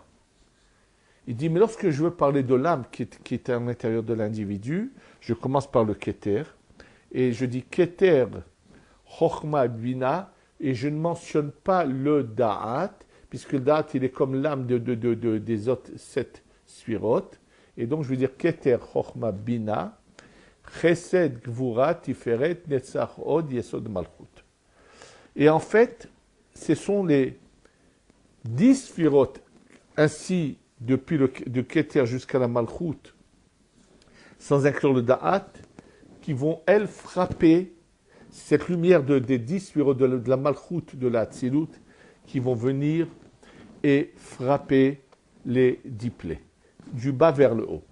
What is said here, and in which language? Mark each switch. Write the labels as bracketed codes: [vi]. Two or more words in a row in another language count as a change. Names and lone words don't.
[fr] Il dit, mais lorsque je veux parler de l'âme qui est à l'intérieur de l'individu, je commence par le Keter, et je dis Keter, Chochma, Bina, et je ne mentionne pas le Da'at, puisque le Da'at, il est comme l'âme des autres 7 sphirotes, et donc je veux dire Keter, Chochma, Bina, Chesed, Gvura, Tiferet, Netzach, Od, Yesod, Malchut. Et en fait, ce sont les 10 sphirotes, ainsi depuis de Keter jusqu'à la Malchut, sans inclure le Da'at, qui vont, elles, frapper cette lumière des 10 sphirotes de la Malchut, de la Hatzilut, qui vont venir et frapper les 10 plaies, du bas vers le haut.